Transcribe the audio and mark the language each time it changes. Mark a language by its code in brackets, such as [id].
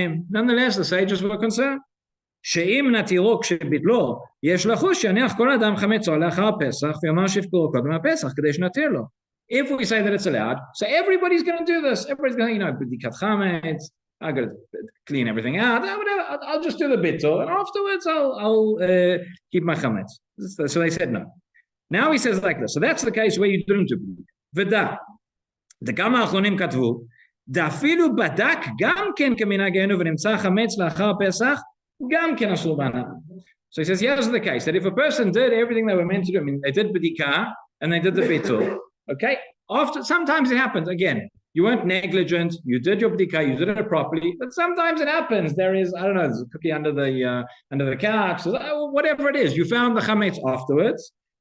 [en] Nonetheless, the sages were concerned. [he] שאם נתירו כשביטלו, יש לחוש שיניח כל אדם חמצו לאחר פסח, ויאמר שפטורו קודם הפסח, כדי שנתיר לו. [en] If we say that it's allowed, so everybody's going to do this. Everybody's going to, b'dikat chametz, I got to clean everything out. I'll just do the bitul, and afterwards I'll keep my chametz. So they said no. Now he says like this. So that's the case where you didn't do b'dikat. [he] V'da, דכמה האחרונים כתבו, דאפילו בדק גם כן כמנהגנו ונמצא חמץ לאחר פסח, גם כן אסור בהנאה. [en] So he says, here's the case, that if a person did everything they were meant to do, I mean, they did b'dika, and they did the bitul, okay? Sometimes it happens, again, you weren't negligent, you did your b'dika, you did it properly, but sometimes it happens, there is, I don't know, there's a cookie under the couch, or whatever it is, you found the chametz afterwards.